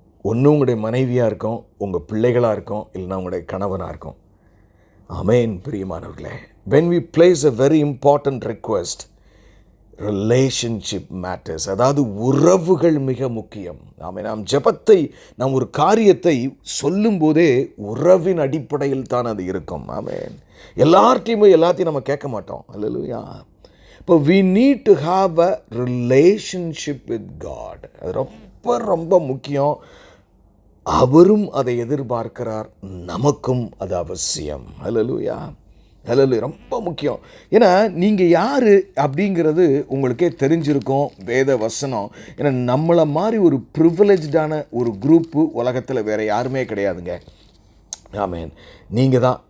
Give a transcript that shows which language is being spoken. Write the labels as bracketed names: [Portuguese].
[Tamil] ஒன்று உங்களுடைய மனைவியாக இருக்கும், உங்கள் பிள்ளைகளாக இருக்கும், இல்லைனா உங்களுடைய கணவனாக இருக்கும். ஆமேன். [English] பிரியமானவர்களே, when we place a very important request, relationship matters. [Tamil] அதாவது உறவுகள் மிக முக்கியம். நாம் ஜெபத்தை, நாம் ஒரு காரியத்தை சொல்லும் போதே உறவின் அடிப்படையில் தான் அது இருக்கும். ஆமென். எல்லாத்தையும் நம்ம கேட்க மாட்டோம். அல்லேலூயா. [English] இப்போ we need to have a relationship with God. [Tamil] அது ரொம்ப ரொம்ப முக்கியம். அவரும் அதை எதிர்பார்க்கிறார், நமக்கும் அது அவசியம். அல்லேலூயா, அல்லேலூயா. ரொம்ப முக்கியம். ஏன்னா நீங்கள் யார் அப்படிங்கிறது உங்களுக்கே தெரிஞ்சிருக்கும். வேத வசனம். ஏன்னா நம்மளை மாதிரி ஒரு ப்ரிவிலேஜ்டான ஒரு குரூப்பு உலகத்தில் வேறு யாருமே கிடையாதுங்க. ஆமேன். நீங்கள் தான்.